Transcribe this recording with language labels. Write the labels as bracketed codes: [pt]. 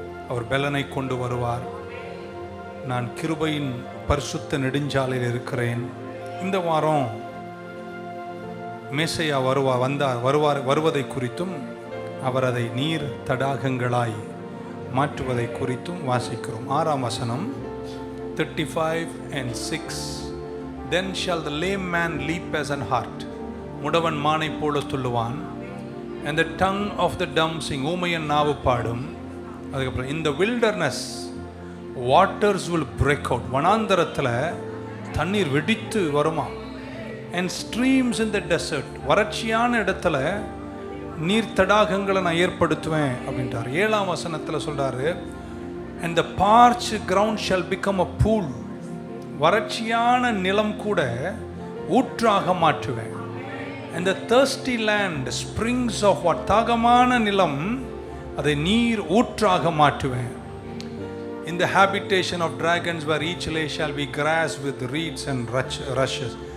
[ta] அவர் பெலனை கொண்டு வருவார், நான் கிருபையின் பரிசுத்த நெடுஞ்சாலையில் இருக்கிறேன். இந்த வாரம் மேசையா வருவதை குறித்தும் அவர் அதை நீர் தடாகங்களாய் மாற்றுவதை குறித்தும் வாசிக்கிறோம். 6ஆம் வசனம் 35:6. [en] Then shall the lame man leap as an hart. [ta] முடவன் மானை போல துள்ளுவான். [en] And the tongue of the dumb sing. [ta] ஊமையன் நாவு பாடும். அதுக்கப்புறம் [en] in the wilderness waters will break out. [ta] வனாந்தரத்தில் தண்ணீர் வெடித்து வருமா. [en] And streams in the desert. [ta] வறட்சியான இடத்துல நீர் தடாகங்களை நான் ஏற்படுத்துவேன் அப்படின்றார். 7ஆம் வசனத்தில் சொல்றாரு, [en] and the parched ground shall become a pool. [ta] வறட்சியான நிலம் கூட ஊற்றாக மாற்றுவேன். [en] and the thirsty land springs of what. [ta] தாகமான நிலம் அதை நீர் ஊற்றாக மாற்றுவேன். [en] in the habitation of dragons where each lay shall be grass with reeds and rushes.